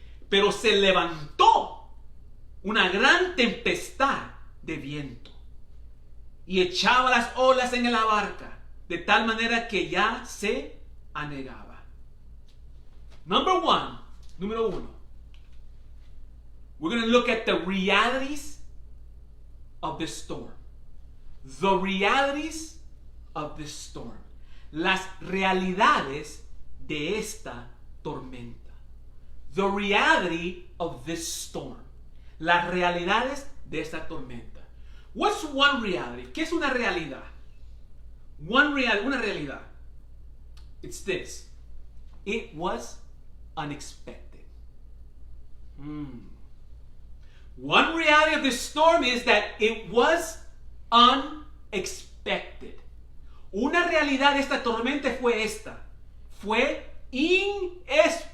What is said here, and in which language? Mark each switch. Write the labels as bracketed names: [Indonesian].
[Spanish] Pero se levantó una gran tempestad de viento, y echaba las olas en la barca, de tal manera que ya se anegaba. Número uno. [English] We're going to look at the realities of this storm. The realities of this storm. [Spanish] Las realidades de esta tormenta. [English] The reality of this storm. [Spanish] Las realidades de esta tormenta. [English] What's one reality? [Spanish] ¿Qué es una realidad? Una realidad. [English] It's this. It was unexpected. One reality of this storm is that it was unexpected. [Spanish] Una realidad de esta tormenta fue esta. Fue inesperado.